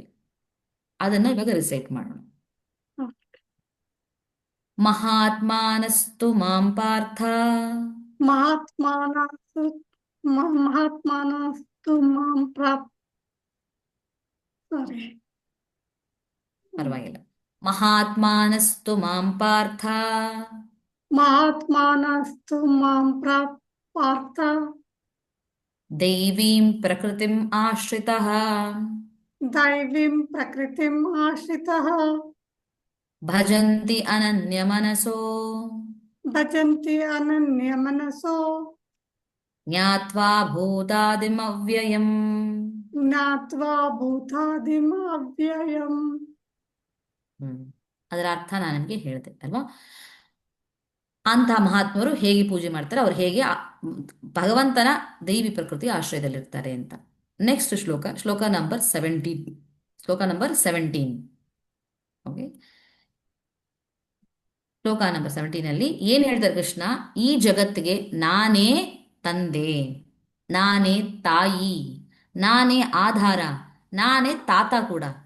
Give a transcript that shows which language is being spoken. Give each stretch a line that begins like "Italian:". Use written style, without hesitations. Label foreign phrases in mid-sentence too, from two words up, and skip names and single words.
Kannada: ಅದನ್ನ ಇವಾಗ ರಿಸೈಟ್ ಮಾಡೋಣ.
Sanskrit: ಮಹಾತ್ಮಾನಸ್ತು ಮಾಂ ಪಾರ್ಥ ಮಹಾತ್ಮಾನಸ್ತು ಮಹಾತ್ಮಾನಸ್ತು ಮಾಂ ಸಾರಿ ಪರವಾಗಿಲ್ಲ. ಮಹಾತ್ಮಾನಸ್ತು ಮಾಂ ಪಾರ್ಥ ಮಹಾತ್ಮಾನಸ್ತು ಮಾಂ ಪಾರ್ಥ ದೈವೀಂ ಪ್ರಕೃತಿಂ ಆಶ್ರಿತಃ ದೈವೀಂ ಪ್ರಕೃತಿಂ ಆಶ್ರಿತಃ ಭಜಂತಿ ಅನನ್ಯಮನಸೋ ಭಜಂತಿ ಅನನ್ಯಮನಸೋ ಜ್ಞಾತ್ವಾ ಭೂತಾದಿಮವ್ಯಯಂ. ಜ್ಞಾತ್ವಾ ಭೂತಾದಿಮ ಅವ್ಯಯಂ.
Kannada: ಅದರ ಅರ್ಥ ನಾನು ನಿಮಗೆ ಹೇಳಿದೆ ಅಲ್ವಾ. ಅಂತಹ ಮಹಾತ್ಮರು ಹೇಗೆ ಪೂಜೆ ಮಾಡ್ತಾರೆ, ಅವ್ರು ಹೇಗೆ ಭಗವಂತನ ದೈವಿ ಪ್ರಕೃತಿ ಆಶ್ರಯದಲ್ಲಿರ್ತಾರೆ ಅಂತ. ನೆಕ್ಸ್ಟ್ ಶ್ಲೋಕ ನಂಬರ್ 17. ಓಕೆ, ಶ್ಲೋಕ ನಂಬರ್ 17 ಅಲ್ಲಿ ಏನ್ ಹೇಳ್ತಾರೆ ಕೃಷ್ಣ, ಈ ಜಗತ್ತಿಗೆ ನಾನೇ ತಂದೆ, ನಾನೇ ತಾಯಿ, ನಾನೇ ಆಧಾರ, ನಾನೇ ತಾತ ಕೂಡ.